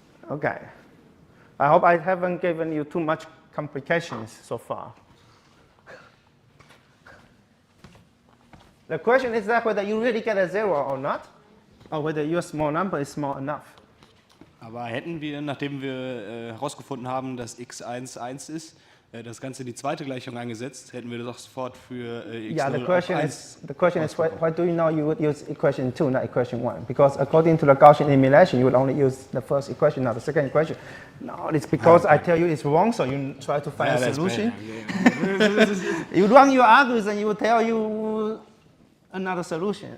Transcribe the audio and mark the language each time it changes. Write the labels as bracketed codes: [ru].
[en] Okay. I hope I haven't given you too much complications so far. The question is that whether you really get a 0 or not, or whether your small number is small enough. [de] Aber hätten wir, nachdem wir herausgefunden haben, dass x1 1 ist, das Ganze in die zweite Gleichung eingesetzt, hätten wir das auch sofort für x0 [en] Yeah, the question [de] auch [en] is why do you know you would use equation 2, not equation 1? Because according to the Gaussian elimination, you would only use the first equation, not the second equation. No, it's because I tell you it's wrong, so you try to find a solution. You run your algorithm, you will tell you another solution.